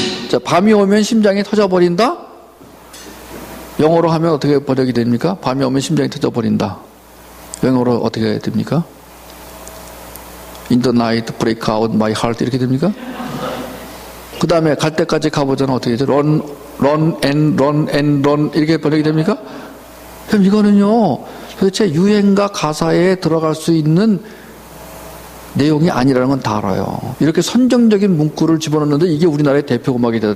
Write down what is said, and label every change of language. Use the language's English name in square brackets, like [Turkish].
[Korean] 자, 밤이 오면 심장이 터져버린다? 영어로 하면 어떻게 번역이 됩니까? 밤이 오면 심장이 터져버린다. 영어로 어떻게 됩니까? [English] In the night break out my heart [Korean] 이렇게 됩니까? 그 다음에 갈 때까지 가보자는 어떻게 되죠? [English] run and [Korean] 이렇게 번역이 됩니까? 그럼 이거는요 도대체 유행가 가사에 들어갈 수 있는 내용이 아니라는 건 다 알아요. 이렇게 선정적인 문구를 집어넣는데 이게 우리나라의 대표 음악이 되다.